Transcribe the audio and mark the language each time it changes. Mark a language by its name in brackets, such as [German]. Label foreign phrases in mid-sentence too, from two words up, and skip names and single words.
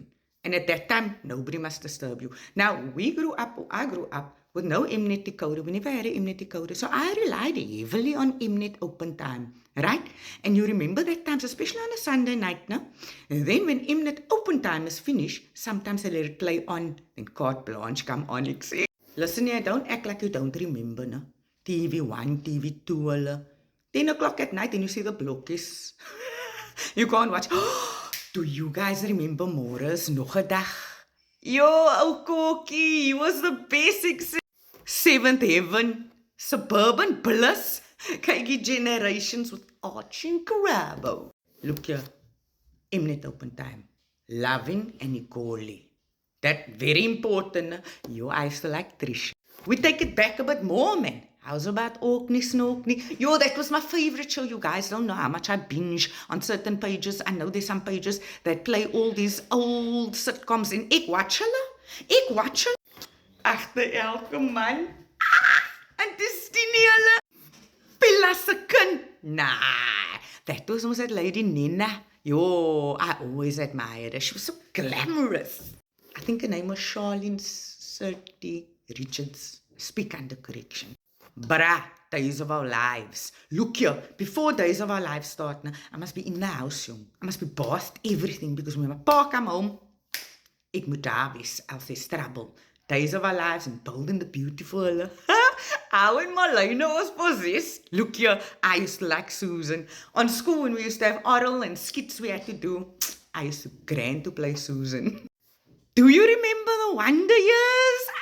[English] And at that time, nobody must disturb you. Now, I grew up with no Mnet decoder. We never had an Mnet decoder. So I relied heavily on Mnet open time, right? And you remember that times, especially on a Sunday night, no? And then when Mnet open time is finished, sometimes they let it play on, then Carte Blanche come on. [Afrikaans] Ek sê, [English] listen here, don't act like you don't remember, no? TV1, TV2, 10 o'clock at night and you see the blokkies. You can't watch. Do you guys remember Morris nog 'n dag? Yo, ou Kokkie, he was the basic Seventh Heaven, Suburban Bliss, Kykie Generations with Archie and Carabo. Look here, Mnet open time, Loving and Nicole. That very important. Yo, I used to like Trish. We take it back a bit more, man. How's about Orkney Snorkney? Yo, that was my favorite show. You guys don't know how much I binge on certain pages. I know there's some pages that play all these old sitcoms in. [Afrikaans] Ek watch hulle. Ek watch hulle. Agter elke man. En dis die nie hulle. Pilla se kind. [English] Nah, that was that lady Nina. Yo, I always admired her. She was so glamorous. I think her name was Charlene Surti Richards. Speak under correction. Bruh, Days of Our Lives. Look here, before Days of Our Lives start, I must be in the house, jong. I must be bathed everything, because when my pa come home, [Afrikaans] ek moet daar wees, [English] else there's trouble. Days of Our Lives and Bold the Beautiful. How in Malina was possessed. Look here, I used to like Susan. On school, when we used to have oral and skits we had to do, I used to grand to play Susan. Do you remember the Wonder Years?